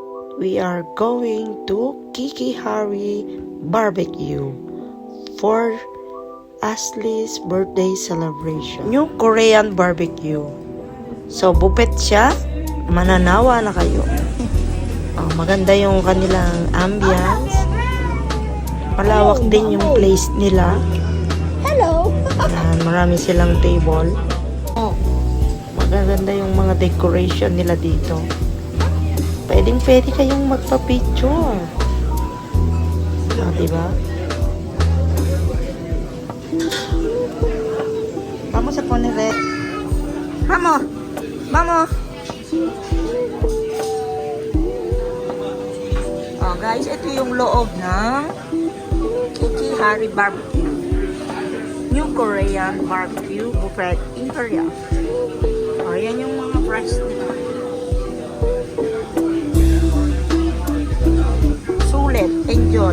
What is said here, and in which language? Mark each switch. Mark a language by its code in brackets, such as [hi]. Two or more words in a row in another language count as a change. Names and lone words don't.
[en] we are going to Kiki Hari Barbecue for Ashley's birthday celebration. New Korean barbecue. So, [tl] buffet siya. Mananawa na kayo. Maganda yung kanilang ambience. Malawak din yung place nila. Hello! Marami silang table. Maganda yung mga decoration nila dito. Pwede kayong magpa-picture. Diba? [es] Vamos a poner red. Vamos! Vamos! [tl] Guys, ito yung loob ng Kiki Hari Barbecue. [en] New Korean Barbecue Buffet in Korea. [tl] Yan yung mga price nila. Sulit, enjoy.